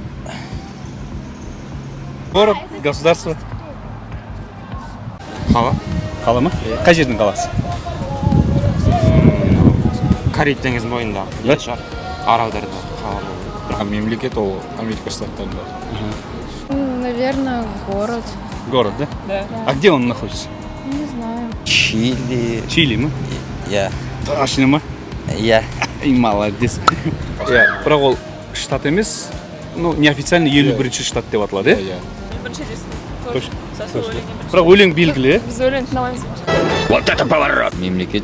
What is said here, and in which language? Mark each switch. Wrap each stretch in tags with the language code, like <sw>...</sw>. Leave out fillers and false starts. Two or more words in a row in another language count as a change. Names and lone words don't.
<ru>Город, государство.</ru> <kk>Қала? Қала ма? Қай жердің қаласы? Кариб теңізінің бойында.</kk> <ru>Да?</ru> <kk>Аралдарда қала болды. Мемлекет ол Америка штаттарында.</kk> <ru>Наверное, город. Город, да? Да. А где он находится? Не знаю. Чили.</ru> <kk>Чили ма? Я. Точно ма? Я.</kk> <ru>Ай, молодец.</ru> <kk>Бірақ ол штат емес, ну, неофициально 51-ші штат деп аталады, е? Иә. Бірінші ресми. Точно. Бірақ өлең белгілі, е? Біз өлең тыңдамаймыз. Мемлекет.</kk>